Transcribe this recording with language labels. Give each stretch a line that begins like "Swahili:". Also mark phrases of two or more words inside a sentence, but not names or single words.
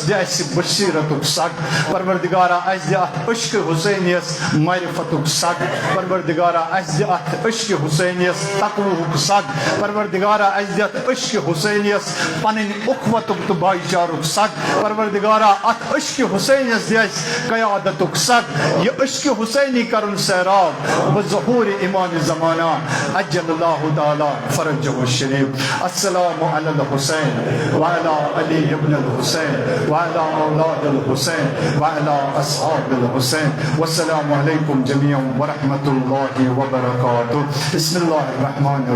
Kashmiri: دِ اسہِ بصیرتُک سگ پروردگارا اسہِ دِ اتھ عشقہٕ حسینیس معرفتُک سگ پروردگارا اسہِ دِ اتھ عشقہٕ حسینیس تقوہُک سگ پروردگارا اسہِ دِ اتھ عشقہٕ حسینیس پنٕنۍ اخوتُک تہٕ بھایی چارُک سگ پروردگارا اتھ عشقہٕ حسینیس دِ اسہِ قیادتُک سگ یہ عشقہٕ حسینی کرُن سیراب بظہور امام زمانہ
Arabic: عجل اللہ تعالیٰ فرجہ الشریف السلام علی الحسین وعلی علی ابن الحسین وعلی اولاد الحسین وعلی اصحاب الحسین والسلام علیکم جميعا ورحمۃ اللہ وبرکاتہ بسم اللہ الرحمن الرحیم